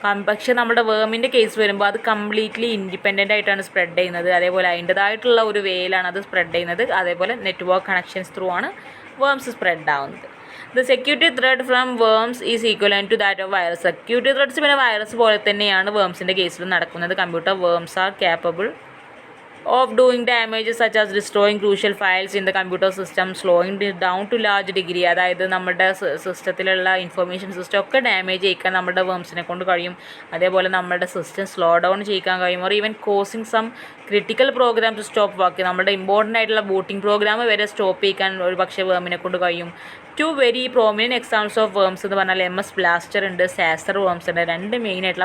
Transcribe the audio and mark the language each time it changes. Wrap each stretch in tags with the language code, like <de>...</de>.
<ml>പക്ഷേ നമ്മുടെ വേമിൻ്റെ കേസ് വരുമ്പോൾ അത് കംപ്ലീറ്റ്ലി ഇൻഡിപെൻഡൻ്റ് ആയിട്ടാണ് സ്പ്രെഡ് ചെയ്യുന്നത്, അതേപോലെ അതിൻ്റേതായിട്ടുള്ള ഒരു വേയിലാണ് അത് സ്പ്രെഡ് ചെയ്യുന്നത്, അതേപോലെ നെറ്റ്വർക്ക് കണക്ഷൻസ് ത്രൂ ആണ് വേംസ് സ്പ്രെഡ് ആവുന്നത്.</ml> <en>The security thread from worms is equivalent to that of virus.</en> <ml>Security threads പിന്നെ വൈറസ് പോലെ തന്നെയാണ് വേംസിൻ്റെ കേസിൽ നടക്കുന്നത്.</ml> <en>Computer worms are capable of doing damages such as destroying crucial files in the computer system, slowing it down to large degree.</en> <ml>അതായത് നമ്മുടെ സിസ്റ്റത്തിലുള്ള information system ഒക്കെ damage ചെയ്യിക്കാൻ നമ്മുടെ വേംസിനെ കൊണ്ട് കഴിയും. അതേപോലെ നമ്മുടെ സിസ്റ്റം സ്ലോ ഡൗൺ ചെയ്യിക്കാൻ കഴിയും.</ml> <en>Or even causing some critical program to stop work.</en> <ml>നമ്മുടെ ഇമ്പോർട്ടൻ്റ് ആയിട്ടുള്ള ബൂട്ടിംഗ് പ്രോഗ്രാം വരെ സ്റ്റോപ്പ് ചെയ്യിക്കാൻ ഒരു പക്ഷേ വേമിനെ കൊണ്ട് കഴിയും.</ml> <en>two very prominent examples of worms</en> <ml>എന്ന് പറഞ്ഞാൽ MS ബ്ലാസ്റ്റർ ഉണ്ട്, സാസർ വേംസ് ഉണ്ട്, രണ്ട് മെയിൻ ആയിട്ടുള്ള.</ml>